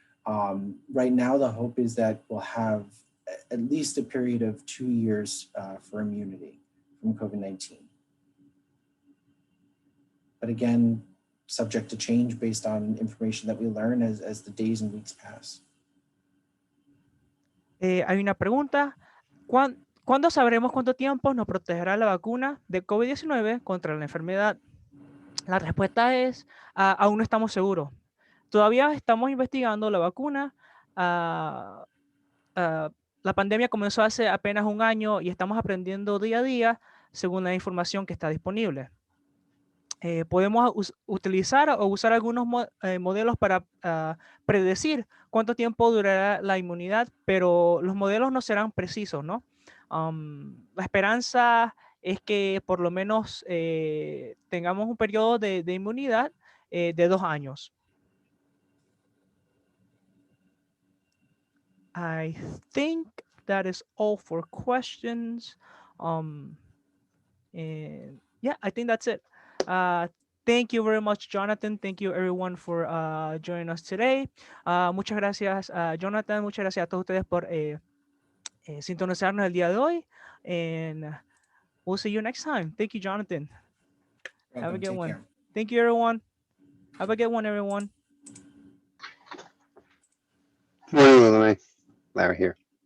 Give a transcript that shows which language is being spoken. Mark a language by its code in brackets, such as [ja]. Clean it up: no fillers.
[en] Right now, the hope is that we'll have at least a period of 2 years for immunity from COVID-19. but again, subject to change based on information that we learn as the days and weeks pass. [es] Hay una pregunta. ¿Cuándo sabremos cuánto tiempo nos protegerá la vacuna de COVID-19 contra la enfermedad? La respuesta es, aún no estamos seguros. Todavía estamos investigando la vacuna. La pandemia comenzó hace apenas un año y estamos aprendiendo día a día según la información que está disponible. Podemos utilizar o usar algunos modelos para predecir cuánto tiempo durará la inmunidad, pero los modelos no serán precisos, ¿no? La esperanza es que por lo menos tengamos un periodo de inmunidad de 2 años. [en] I think that is all for questions. And yeah, I think that's it. Thank you very much, Jonathan. Thank you, everyone, for joining us today. [es] Muchas gracias, Jonathan. Muchas gracias a todos ustedes por sintonizarnos el día de hoy. [en] And we'll see you next time. Thank you, Jonathan. Have a good one. Care. Thank you, everyone. Have a good one, everyone. Morning, Willamette. Larry here.